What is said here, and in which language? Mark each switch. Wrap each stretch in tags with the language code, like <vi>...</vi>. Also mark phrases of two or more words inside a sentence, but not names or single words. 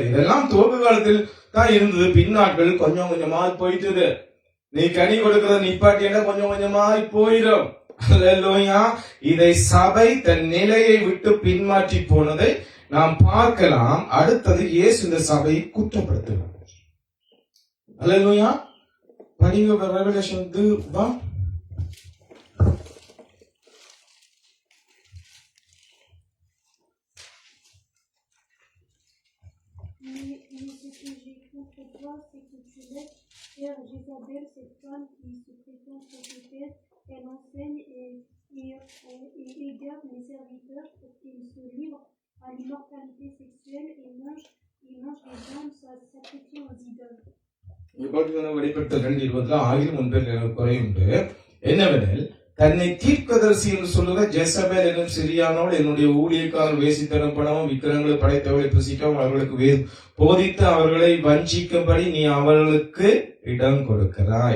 <ta>இதெல்லாம் துவக்க காலத்தில் தான் இருந்தது. பின்னாட்கள் கொஞ்சம் கொஞ்சமாய் போயிட்டு நீ கனி கொடுக்கறத நிப்பாட்டினா கொஞ்சம் கொஞ்சமாய் போயிடும். அல்லேலூயா. இதை சபை தன் நிலையை விட்டு பின்மாற்றி போனதை நாம் பார்க்கலாம். அடுத்தது இயேசு இந்த சபையை குற்றப்படுத்துகிறார். அல்லேலூயா. படிங்க ரெவலேஷன் 2</ta> <fr>Jézabel, cette femme qui se prétend prophétesse, elle enseigne et égare les serviteurs pour qu'ils se livrent à l'immoralité sexuelle et mangent les âmes sacrifiées aux idoles.</fr> <ta>வெளிப்படுத்த 2:20 ஆயிரம் முன்பே குறையுண்டு. என்னவெனில் தன்னை தீர்க்கதரிசி என்று சொல்லுகிற ஜெசபேல் என்னும் சிறியானோடு என்னுடைய ஊழியக்காரர் வேசித்தனம் பணமும் விக்கிரங்களை படைத்தவர்களை புசிக்கவும் அவர்களுக்கு போதித்து அவர்களை வஞ்சிக்கும்படி நீ அவர்களுக்கு இடம் கொடுக்கிறாய்.</ta>